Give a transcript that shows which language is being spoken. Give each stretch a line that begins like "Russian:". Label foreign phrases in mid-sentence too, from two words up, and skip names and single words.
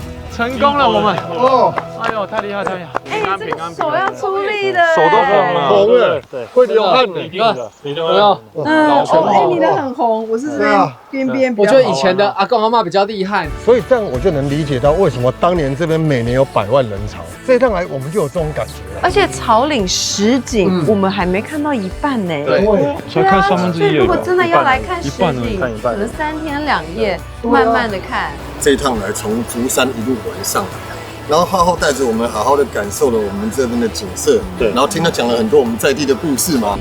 Chinese: 成功了，我们哦，哎呦，太厉害，太厉害！哎，这个手要出力的，手都红了，红了，对，会流汗的，你看，有没有？你的很红，我是这边边。我觉得以前的阿公阿嬤比较厉害，所以这樣我就能理解到為什麼當年這邊每年有100萬人潮。這一趟來，我們就有這種感覺了。而且草嶺實景，我們還沒看到一半呢。對，才看1/3而已。如果真的要來看實景，看一半，可能3天2夜，慢慢的看。這一趟來，從竹山一路玩上來。然後浩浩帶着我們好好的感受了我們這邊的景色，對，然後聽他講了很多我們在地的故事嘛。